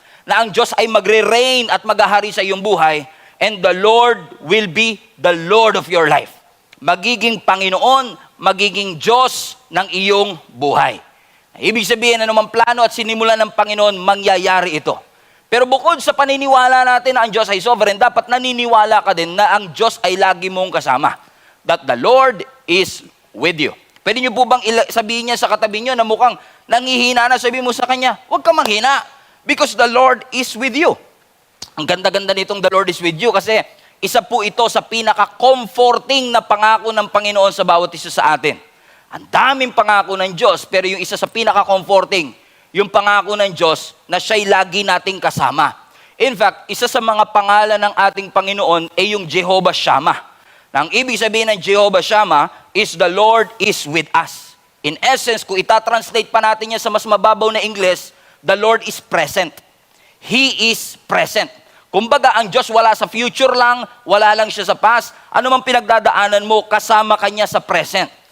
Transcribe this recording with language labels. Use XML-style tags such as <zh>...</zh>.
<tl>Na ang Diyos ay magre-reign at maghahari sa iyong buhay,</tl> <en>and the Lord will be the Lord of your life.</en> <tl>Magiging Panginoon, magiging Diyos ng iyong buhay. Ibig sabihin, anumang plano at sinimulan ng Panginoon, mangyayari ito. Pero bukod sa paniniwala natin na ang Diyos ay sovereign, dapat naniniwala ka din na ang Diyos ay lagi mong kasama.</tl> <en>That the Lord is with you.</en> <tl>Pwede niyo po bang sabihin niya sa katabi niyo na mukhang nangihina na, sabihin mo sa kanya, huwag ka manghina</tl> <en>because the Lord is with you.</en> <tl>Ang ganda-ganda nitong</tl> <en>the Lord is with you</en> <tl>kasi isa po ito sa pinaka-comforting na pangako ng Panginoon sa bawat isa sa atin. Ang daming pangako ng Diyos, pero yung isa sa pinaka-comforting, yung pangako ng Diyos na siya'y lagi nating kasama. In fact, isa sa mga pangalan ng ating Panginoon ay yung Jehovah Shammah. Na ang ibig sabihin ng Jehovah Shammah is</tl> <en>the Lord is with us.</en> <tl>In essence, kung itatranslate pa natin yan sa mas mababaw na English,</tl> <en>the Lord is present. He is present.</en> <tl>Kumbaga, ang Diyos wala sa future lang, wala lang siya sa past. Ano mang pinagdadaanan mo, kasama kanya sa present.</tl>